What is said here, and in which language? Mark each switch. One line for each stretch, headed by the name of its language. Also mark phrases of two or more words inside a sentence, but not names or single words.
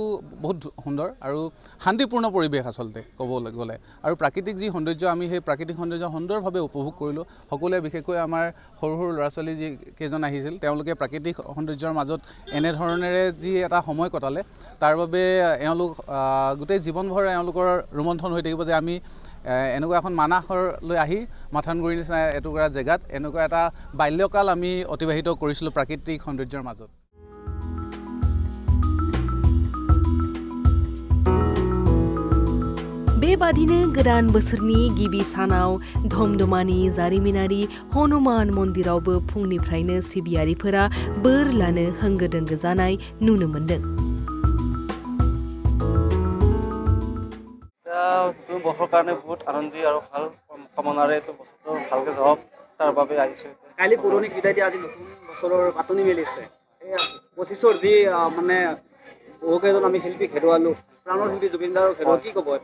Assamese: বহুত সুন্দৰ আৰু শান্তিপূৰ্ণ পৰিৱেশ আচলতে ক'বলৈ গ'লে আৰু প্ৰাকৃতিক যি সৌন্দৰ্য আমি সেই প্ৰাকৃতিক সৌন্দৰ্য সুন্দৰভাৱে উপভোগ কৰিলোঁ সকলোৱে বিশেষকৈ আমাৰ সৰু সৰু ল'ৰা ছোৱালী যি কেইজন আহিছিল তেওঁলোকে প্ৰাকৃতিক সৌন্দৰ্যৰ মাজত এনেধৰণেৰে যি এটা সময় কটালে তাৰ বাবে এওঁলোক গোটেই জীৱনভৰ এওঁলোকৰ ৰোমন্থন হৈ থাকিব যে আমি এনেকুৱা এখন মানাহলৈ আহি মাথানগুৰিৰ নিচিনা এটুকুৰা জেগাত এনেকুৱা এটা বাল্যকাল আমি অতিবাহিত কৰিছিলোঁ প্ৰাকৃতিক সৌন্দৰ্যৰ মাজত
Bodo: बेबादिनो गोदान बोसोरनि गिबि सानाव धमधमानि जारिमिनारि हनुमान मन्दिरावबो फुंनिफ्रायनो सिबियारिफोरा बोर लानो होंगो दोंगो जानाय नुनो मोन्दों।
Assamese: নতুন বছৰৰ কাৰণে বহুত আনন্দিত আৰু ভাল কামনাৰে এইটো বছৰটো ভালকৈ যাওক তাৰ বাবে আহিছোঁ। কালি পুৰণি বিদায় দি আজি নতুন বছৰৰ পাতনি মেলিছে। এই 25ৰ যি মানে বহুকেইজন আমি শিল্পীক হেৰুৱালোঁ, প্ৰাণৰ শিল্পী জুবিন দাৰক হেৰুৱা কি ক'ব?